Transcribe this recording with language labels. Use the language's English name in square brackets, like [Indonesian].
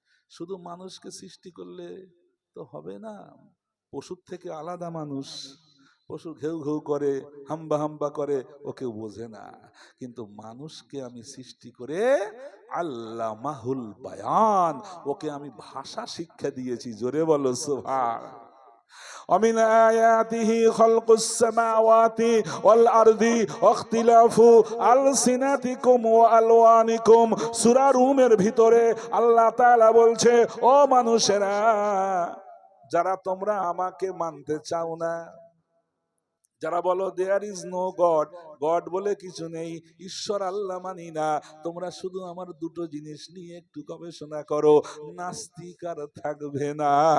[Bangla] শুধু মানুষকে সৃষ্টি করলে তো হবে না, পশুর থেকে আলাদা মানুষ। পশু ঘেউ ঘেউ করে, হাম্বা হাম্বা করে, ও কেউ বোঝে না। কিন্তু মানুষকে আমি সৃষ্টি করে [Arabic] আল্লামাহুল বায়ান, [Bangla] ওকে আমি ভাষা শিক্ষা দিয়েছি। জোরে বলো সুবহান। [Arabic] ومن آياته خلق السماوات والأرض واختلاف ألسنتكم وألوانكم। [Bangla] সূরা রুমের ভিতরে আল্লাহ তাআলা বলছে, ও মানুষেরা, যারা তোমরা আমাকে মানতে চাও না, যারা বলো [English] there is no God, [Bangla] god বলে কিছু নেই, ঈশ্বর আল্লাহ মানি না, তোমরা শুধু আমার দুটো জিনিস নিয়ে একটু গবেষণা করো, নাস্তিক আর থাকবে না।